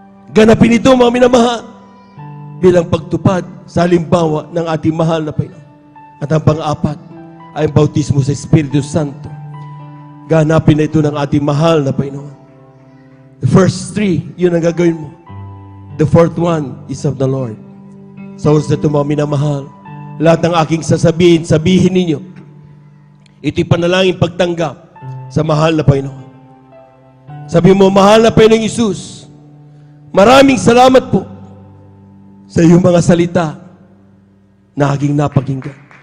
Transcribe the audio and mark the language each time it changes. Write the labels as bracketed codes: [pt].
[tl] Ganapin ito, mga minamahal, bilang pagtupad sa halimbawa ng ating mahal na Panginoon. At ang pang-apat ay ang bautismo sa Espiritu Santo. Ganapin na ito ng ating mahal na Panginoon. [en] The first 3, [tl] yun ang gagawin mo. [en] The fourth one is of the Lord. [tl] Sa oras na ito, mga minamahal, lahat ng aking sasabihin, sabihin ninyo, ito'y panalangin pagtanggap sa mahal na Panginoon. Sabi mo, mahal na Panginoong Isus, maraming salamat po sa iyong mga salita na aking napakinggan.